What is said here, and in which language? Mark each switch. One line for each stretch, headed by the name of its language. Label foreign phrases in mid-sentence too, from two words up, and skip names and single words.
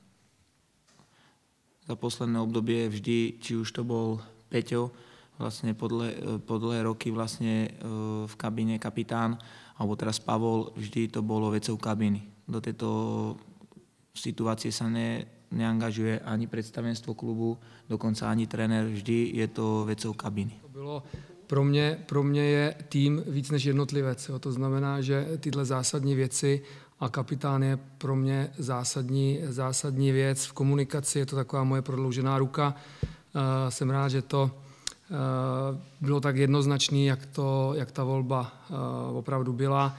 Slovak: Za posledné obdobie vždy, či už to bol Peťo, vlastne po dlhé roky vlastne v kabíne kapitán, alebo teraz Pavol, vždy to bolo vecou kabíny. Do tejto situácie sa neangažuje ani predstavenstvo klubu, dokonca ani tréner, vždy je to vecou kabíny.
Czech: To bylo pro mě je tým víc než jednotlivec. Jo. To znamená, že tyhle zásadní věci a kapitán je pro mě zásadní věc. V komunikaci je to taková moje prodloužená ruka. Jsem rád, že to bylo tak jednoznačný, jak ta volba opravdu byla.